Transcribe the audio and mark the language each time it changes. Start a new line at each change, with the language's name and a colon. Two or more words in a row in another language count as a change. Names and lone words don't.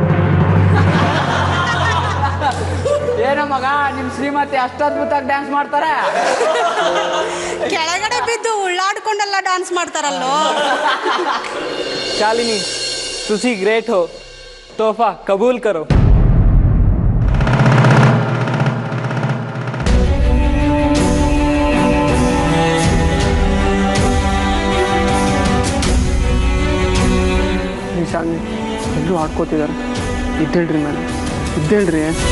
Kannada: ಏನೋ ಮಗ, ನಿಮ್ಮ ಶ್ರೀಮತಿ ಅಷ್ಟು ಅದ್ಭುತವಾಗಿ ಡ್ಯಾನ್ಸ್ ಮಾಡ್ತಾರೆ. ಕೆಳಗಡೆ ಬಿದ್ದು ಉಳ್ಳಾಡ್ಕೊಂಡೆಲ್ಲ ಡ್ಯಾನ್ಸ್ ಮಾಡ್ತಾರಲ್ಲೋ.
Hindi: शालिनी, तुसी ग्रेट हो, तोहफा कबूल करो.
Kannada: ಶಾಲಿನಿ ಎಲ್ಲರೂ ಆಡ್ಕೋತಿದ್ದಾರೆ. ಇದ್ದೇಳ್ರಿ ಮೇಲೆ, ಇದ್ದೇಳ್ರಿ.